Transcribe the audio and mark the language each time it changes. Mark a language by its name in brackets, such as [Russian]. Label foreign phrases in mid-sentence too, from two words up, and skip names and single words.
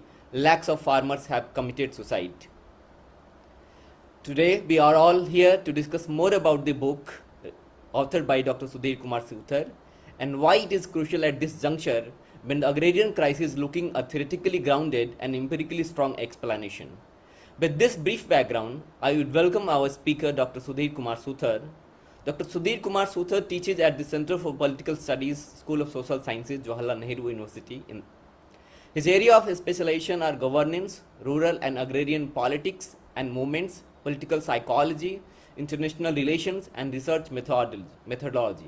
[English] Lakhs of farmers have committed suicide." Today, we are all here to discuss more about the book authored by Dr. Sudhir Kumar Suthar and why it is crucial at this juncture when the agrarian crisis is looking a theoretically grounded and empirically strong explanation. With this brief background, I would welcome our speaker, Dr. Sudhir Kumar Suthar. Dr. Sudhir Kumar Suthar teaches at the Center for Political Studies, School of Social Sciences, Jawaharlal Nehru University. His area of specialization are governance, rural and agrarian politics and movements, political psychology, international relations, and research methodology.